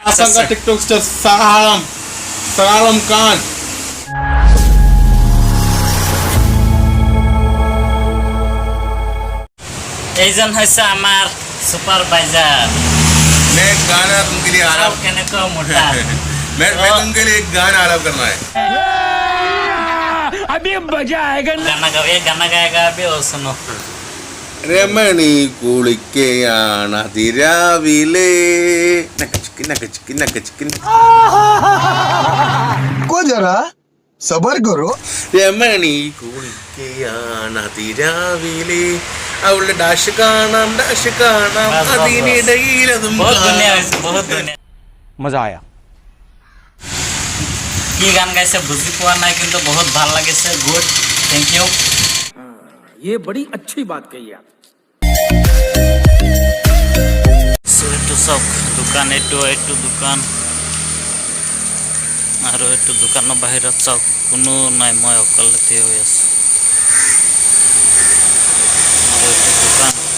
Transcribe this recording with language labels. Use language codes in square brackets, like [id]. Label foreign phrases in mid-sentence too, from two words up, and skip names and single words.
[en] Asanga TikTok star Salam Khan. [as] এইজন হৈছে আমাৰ सुपरवाइजर। [hi] मैं एक गाना तुमके लिए आ रहा हूँ। कहने को मोटा मैं तुमके लिए एक गाना आलाप करना है। अभी मजा आएगा ना। गाना गाएगा अभी और सुनो। [ml] രമണി കുളിക്കയാണ് അതിരാവിലെ [hi] को जरा सबर करो [ml] രമണി കുളിക്കയാണ് അതിരാവിലെ അവളുടെ ഡാഷ് കാണാം അതിനിടയിലതും [hi] बहुत दुनिया बहुत दुनिया मजा आया [as] কি গান গাইছে বুজি পোৱা নাই কিন্তু বহুত ভাল লাগিছে [en] good thank you [hi] ये बड़ी अच्छी बात कही आप [as] এইটো চব দোকান এইটো দোকান আৰু এইটো দোকানৰ বাহিৰত চাওক কোনো নাই মই অকলে থিয় হৈ আছো আৰু এইটো দোকান